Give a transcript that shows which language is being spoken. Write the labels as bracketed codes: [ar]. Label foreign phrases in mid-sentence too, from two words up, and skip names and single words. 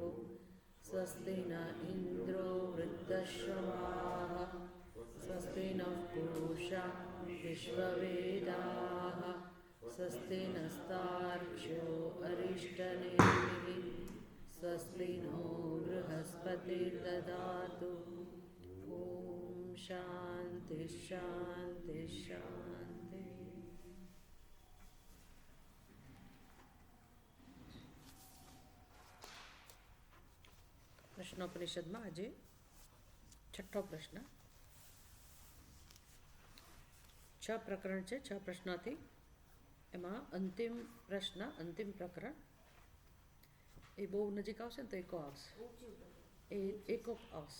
[sa] स्वस्ति न इन्द्रो वृद्धश्रवाः स्वस्ति नः पूषा विश्ववेदाः स्वस्ति नस्तार्क्ष्यो अरिष्टनेमिः स्वस्ति नो बृहस्पतिर्ददातु। ॐ शान्ति शान्ति शान्ति। [gu] પ્રશ્નોપનિષદમાં આજે છઠ્ઠો પ્રશ્ન. 6 પ્રકરણ છે, 6 પ્રશ્નોથી એમાં અંતિમ પ્રશ્ન, અંતિમ પ્રકરણ એ બહુ નજીક આવશે ને તો એકો આવશે, એ એકો આવશે.